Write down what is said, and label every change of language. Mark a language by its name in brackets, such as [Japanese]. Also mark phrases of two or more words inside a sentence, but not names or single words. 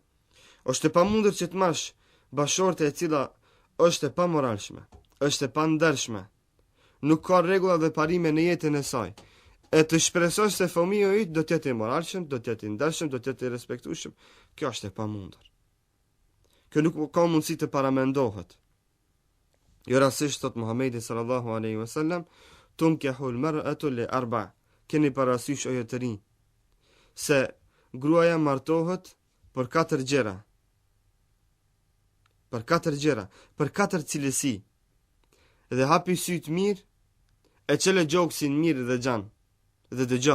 [Albanian] Është e pamundur që të marrësh bashkëshorte e cila është e pamoralshme, është e pandershme, nuk ka rregulla dhe parime në jetën e saj, e të shpresosh se fëmiu i do të jetë i moralshëm, do të jetë i ndershëm, do të jetë i respektueshëm, kjo është e pamundur. Kjo nuk ka mundësi të paramendohet. Jo rastisht thot Muhamedi [Arabic] صلى الله عليه وسلم، تنكح المرأة لأربع'. [Albanian] Keni parasysh o të rinj se gruaja martohet për 4 gjëra. Për 4 gjëra, për 4 cilësi. Dhe hapi syt mirë, e çele gjoksin mirë dhe xhan, dhe dëgjo.